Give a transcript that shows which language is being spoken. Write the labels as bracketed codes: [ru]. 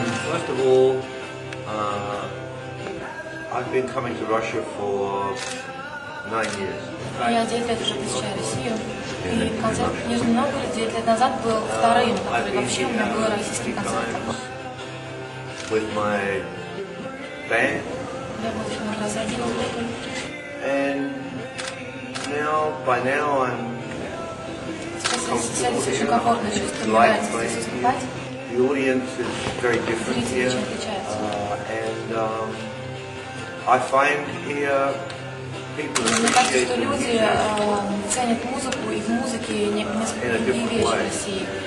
[en] First of all, I've been coming to Russia for 9 years. [ru] Я 9 лет уже посещаю Россию. И концерт в Нижнем Новгороде 9 лет назад был вторым, который вообще у меня был российский концерт. [en] With my band. And by now I'm comfortable. The audience is very different here. And I find here people appreciate the music [ru] ценят музыку, и в музыке несколько другие вещи в России.